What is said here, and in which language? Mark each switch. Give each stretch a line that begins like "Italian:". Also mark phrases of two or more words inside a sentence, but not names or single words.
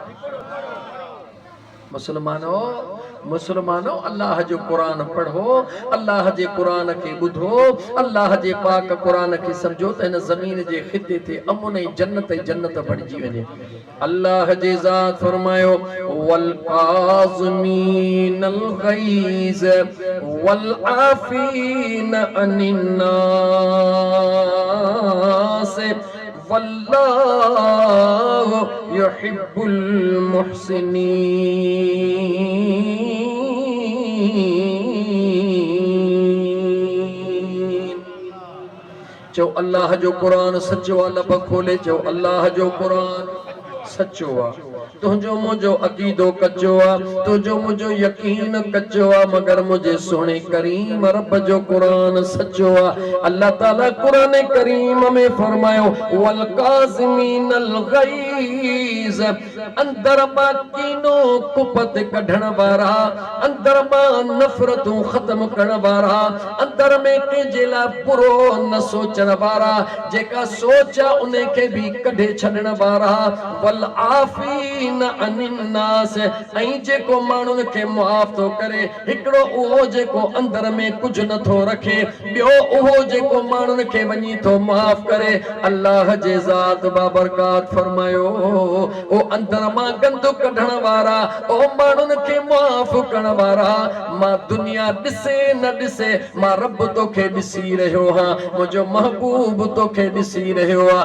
Sindhi: मुसलमानो अल्लाह जो कुरान पढ़ो, अल्लाह जे कुरान खे ॿुधो, अल्लाह जे पाक कुरान खे सम्झो त हिन ज़मीन जे खिते ते अमन ऐं जन्नत बणिजी वञे। अल्लाह जे ज़ात फरमायो
Arabic: والكاظمين الغيظ والعافين عن الناس والله يحب المحسنين.
Sindhi: चो अल्लाह जो कुरान सचो आहे, लब खोले चो अल्लाह जो कुरान सचो आहे। तुंहिंजो मुंहिंजो अक़ीदो कचो आहे, तुंहिंजो मुंहिंजो यकीन कचो आहे, मगर मुंहिंजे सोणे करीम रब जो कुरान सचो आहे। अल्लाह ताला कुरान करीम में फरमायो
Arabic: والكاظمين الغيظ,
Sindhi: अंदर मां कीनो कुपत कढण वारा, अंदर मां नफ़रतूं ख़त्म करण वारा, अंदर में कंहिंजे लाइ बुरो न सोचण वारा, जेका सोच आहे उन खे बि कढे छॾण वारा,
Arabic: والعافين عن الناس,
Sindhi: ऐं जेको माण्हुनि खे मुआफ़ थो करे। हिकिड़ो उहो जेको अंदर में कुझु नथो रखे, ॿियो उहो जेको माण्हुनि खे वञी थो मुआफ़ करे। अल्लाह जे ज़ात बाबरकात फरमायो ओ अंदर मां गंद कढण वारा, ओ माण्हुनि खे मुआफ़ करण वारा, मां दुनिया ॾिसे न ॾिसे मां रब तोखे ॾिसी रहियो आहियां, मुंहिंजो महबूब तोखे ॾिसी रहियो आहे।